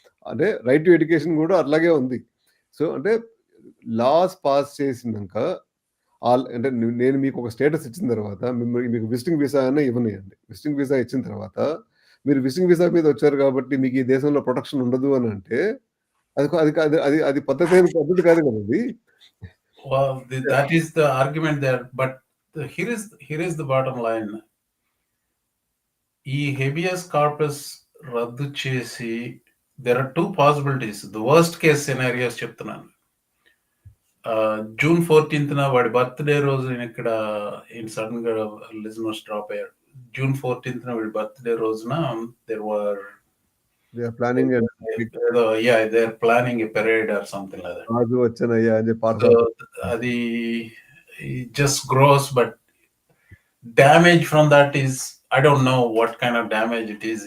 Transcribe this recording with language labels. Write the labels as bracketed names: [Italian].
[Telugu] అంటే right to education కూడా అట్లాగే ఉంది. సో అంటే లాస్ పాస్ చేసినాక అంటే నేను మీకు ఒక స్టేటస్ ఇచ్చిన తర్వాత మీకు విజిటింగ్ వీసా అయినా ఇవ్వనియండి. విజిటింగ్ వీసా ఇచ్చిన తర్వాత మీరు విజిటింగ్ వీసా మీద వచ్చారు కాబట్టి మీకు ఈ దేశంలో ప్రొటెక్షన్ ఉండదు అని అంటే అది పద్ధతి కాదు కదా అది. [English] Well, that is the argument there. But here is the bottom line. [Telugu] ఈ [English] habeas corpus [Telugu] రద్దు చేసి [English] there are two possibilities. The worst case scenarios [Telugu] చెప్తున్నాను. June 14th వాడి బర్త్డే రోజు నేను ఇక్కడ సడన్ గా లిజనర్స్ డ్రాప్ అయ్యారు. June 14th వాడి బర్త్డే రోజున [English] there were They are planning they're planning a parade or something like that. [Telugu] రాజు వచ్చానయ్యా అని చెప్పి [English] So [Telugu] అది [English] just gross, but damage from that is, I don't know what kind of damage it is.